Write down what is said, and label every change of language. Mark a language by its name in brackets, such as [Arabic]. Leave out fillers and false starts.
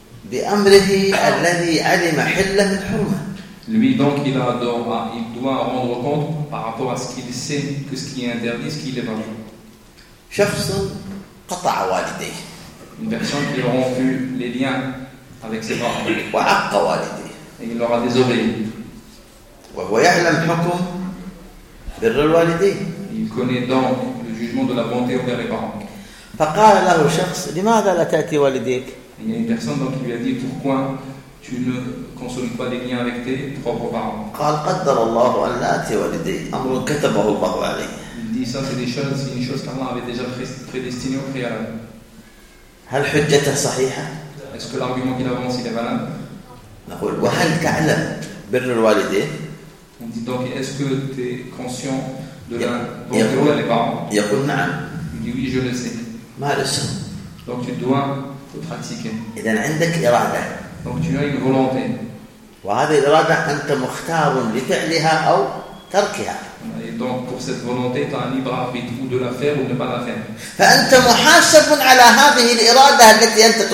[Arabic] بأمره الذي علم حله الحرمة. [French] Lui donc il a il doit rendre compte par rapport à ce qu'il sait que ce qui est interdit, ce qui est interdit. [Arabic] شخص قطع والديه. [French] Une personne qui a rompu les liens avec ses parents. [Arabic] وعق والديه. [French] Et il leur a désobéi. [Arabic] وهو يعلم حكم بر الوالدين. [French] Il connaît donc le jugement de la bonté envers les parents. [Arabic] فقال له شخص لماذا لا تأتي والديك؟ [French] Il y a une personne donc qui lui a dit pourquoi tu ne consolides pas les liens avec tes propres parents. [Arabic] قال قدر الله أن لا أتي والدي أمر كتبه الله علي. [French] Il dit ça c'est des choses, c'est une chose qu'Allah avait déjà prédestinée au préalable. [Arabic] هل حجته صحيحة؟ [French] Est-ce que l'argument qu'il avance il est valable؟ [Arabic] نقول وهل تعلم بر الوالدين؟ [French] On dit donc est-ce que tu es conscient de la bonté envers les parents؟ [Arabic] يقول نعم. [French] Il dit oui je le sais. Donc tu dois le pratiquer. Donc tu as une volonté. Et donc pour cette volonté, tu as un libre arbitre ou de la faire ou de ne pas la faire.